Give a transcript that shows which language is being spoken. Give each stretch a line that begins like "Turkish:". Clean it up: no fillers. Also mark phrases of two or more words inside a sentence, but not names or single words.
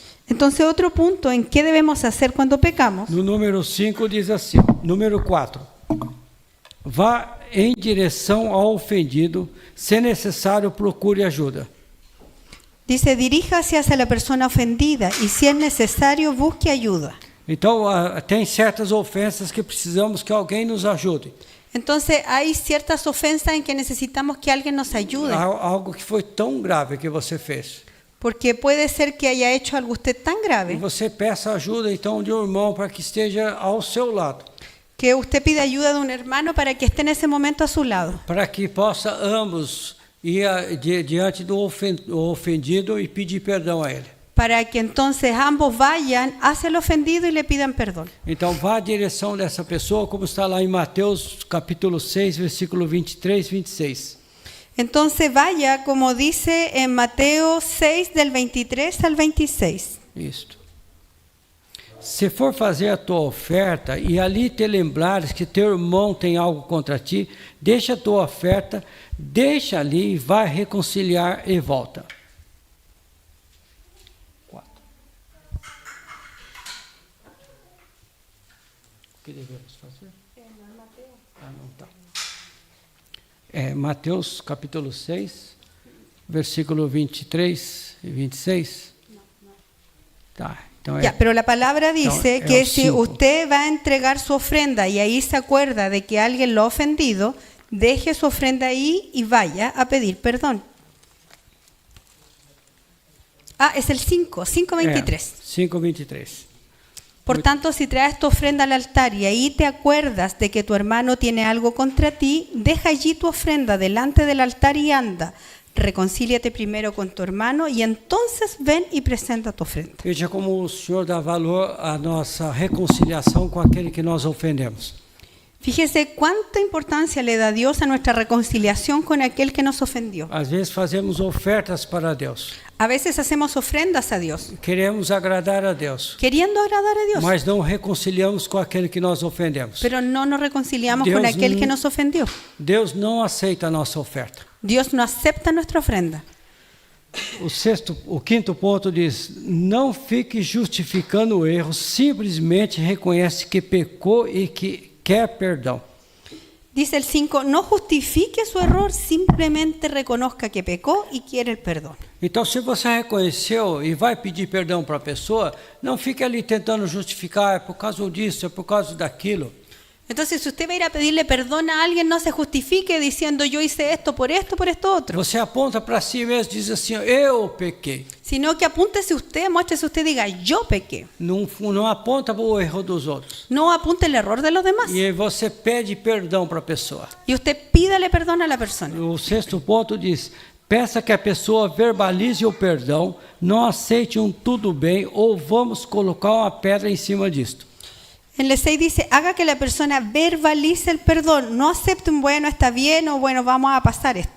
Spanish: Entonces, otro punto en qué debemos hacer cuando pecamos.
Portuguese: No número 5 diz assim, número 4. Vá em direção ao ofendido, se necessário, procure ajuda.
Spanish: Dice, diríjase hacia la persona ofendida y si es necesario, busque ayuda.
Portuguese: Então, tem certas ofensas que precisamos que alguém nos ajude.
Spanish: Entonces, hay ciertas ofensas en que necesitamos que alguien nos ayude.
Portuguese: Algo que foi tão grave que você fez.
Spanish: Porque puede ser que haya hecho algo usted tan
Portuguese: E grave você peça ajuda, então, de um irmão para que esteja ao seu lado.
Spanish: que usted pide ayuda de un hermano para que esté en ese momento a su lado.
Portuguese: Para que possa ambos ir diante do ofendido e pedir perdão a ele.
Spanish: Para que entonces ambos vayan hacia el ofendido y le pidan perdón.
Portuguese: Então, vá à direção dessa pessoa, como está lá em Mateus, capítulo 6, versículo 23, 26.
Spanish: Entonces vaya, como dice en Mateo 6, del 23 al 26.
Portuguese: Isto. Se for fazer a tua oferta e ali te lembrares que teu irmão tem algo contra ti, deixa a tua oferta, deixa ali e vai reconciliar e volta. 4. O que devemos fazer? Não tá. Mateus capítulo 6, versículo 23 e 26. Tá.
Spanish: Ya, pero la palabra dice que si usted va a entregar su ofrenda y ahí se acuerda de que alguien lo ha ofendido, deje su ofrenda ahí y vaya a pedir perdón. Es el 5:23. 5:23. Por tanto, si traes tu ofrenda al altar y ahí te acuerdas de que tu hermano tiene algo contra ti, deja allí tu ofrenda delante del altar y anda. Reconcíliate primero con tu hermano y entonces ven y presenta tu ofrenda.
Portuguese: Veja como o Senhor dá valor à nossa reconciliação com aquele que nós ofendemos.
Spanish: Fíjese cuánta importancia le da Dios a nuestra reconciliación con aquel que nos ofendió.
Portuguese: Às vezes fazemos ofertas para Deus.
Spanish: A veces hacemos ofrendas a Dios,
Portuguese: Queremos agradar a Deus,
Spanish: queriendo agradar a Dios,
Portuguese: mas não reconciliamos com aquele que nós ofendemos.
Spanish: pero no nos reconciliamos Dios con aquel que no- nos ofendió.
Portuguese: Deus não aceita a nossa oferta.
Spanish: Dios no acepta nuestra ofrenda.
Portuguese: O quinto ponto diz: não fique justificando o erro, simplesmente reconhece que pecou e que quer perdão.
Spanish: Dice el 5, no justifique su error, simplemente reconozca que pecó y quiere el perdón.
Portuguese: Então, se você reconheceu e vai pedir perdão para a pessoa, não fique ali tentando justificar, é por causa disso, é por causa daquilo.
Spanish: Entonces, si usted va a ir a pedirle perdón a alguien, no se justifique diciendo yo hice esto, por esto otro.
Portuguese: Você aponta para si mesmo e diz assim: eu pequei.
Spanish: Sino que apúntese usted, muéstrese usted, diga yo pequé.
Portuguese: Não aponta para o erro dos outros.
Spanish: No apunte el error de los demás.
Portuguese: E aí você pede perdão para a pessoa.
Spanish: Y usted pídale perdón a la persona.
Portuguese: O sexto ponto diz: peça que a pessoa verbalize o perdão, não aceite um tudo bem ou vamos colocar uma pedra em cima disto.
Spanish: En el 6 dice, haga que la persona verbalice el perdón, no acepte un bueno, está bien o bueno, vamos a pasar esto.